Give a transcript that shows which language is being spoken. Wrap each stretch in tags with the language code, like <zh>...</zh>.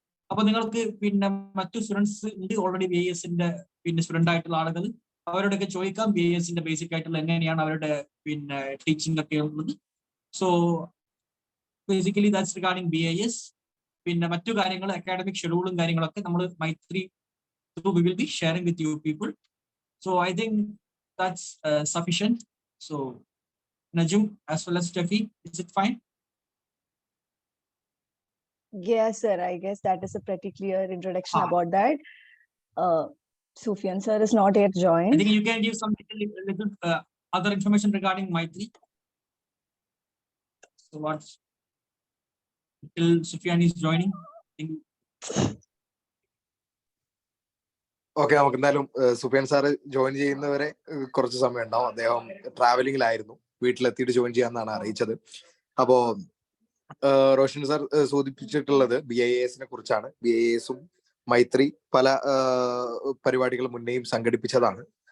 <ml>അപ്പൊ നിങ്ങൾക്ക് പിന്നെ മറ്റു സ്റ്റുഡൻസ് ഉണ്ട് ഓൾറെഡി BIASന്റെ പിന്നെ സ്റ്റുഡന്റ് ആയിട്ടുള്ള ആളുകൾ, അവരോടൊക്കെ ചോദിക്കാം BIASന്റെ ബേസിക് ആയിട്ടുള്ള എങ്ങനെയാണ് അവരുടെ പിന്നെ ടീച്ചിങ് ഒക്കെ ഉള്ളത്.</ml> <en>So basically that's regarding BIAS.</en> <ml>പിന്നെ മറ്റു കാര്യങ്ങൾ അക്കാഡമിക് ഷെഡ്യൂളും കാര്യങ്ങളൊക്കെ നമ്മൾ മൈത്രി</ml> <en>we will be sharing with you people. So I think that's sufficient. So Najum as well as Steffi, is it fine? Yes, sir. I guess that is a pretty clear introduction about that. Sufiyan sir is not yet joined. I think you can give some little other information regarding Maithry. So what? Till Sufiyan is joining.</en> <ml>Okay, നമുക്ക് എന്തായാലും Sufyan sir join ചെയ്യുന്നവരെ കുറച്ച് സമയം ഉണ്ടാവും. അദ്ദേഹം ട്രാവലിംഗിലായിരുന്നു, വീട്ടിലെത്തിയിട്ട് join ചെയ്യാന്നാണ് അറിയിച്ചത്. അപ്പോ Roshan sir സൂചിപ്പിച്ചിട്ടുള്ളത് BIASനെ കുറിച്ചാണ്. BIASും മൈത്രി പല പരിപാടികൾ മുന്നേയും സംഘടിപ്പിച്ചതാണ്.</ml>